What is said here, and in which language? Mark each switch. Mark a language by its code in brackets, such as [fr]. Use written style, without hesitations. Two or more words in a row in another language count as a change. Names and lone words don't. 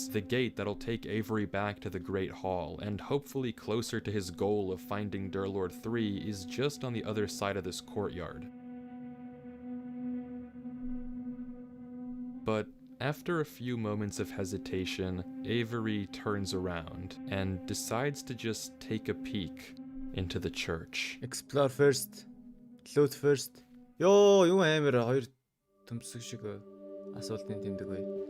[en] The gate that'll take Avery back to the Great Hall and hopefully closer to his goal of finding Derlord 3 is just on the other side of this courtyard. But after a few moments of hesitation, Avery turns around and decides to just take a peek into the church. Explore first. Loot first. [mn] Ёо, юу амар хоёр төмсөг шиг асуултын тэмдэг бай.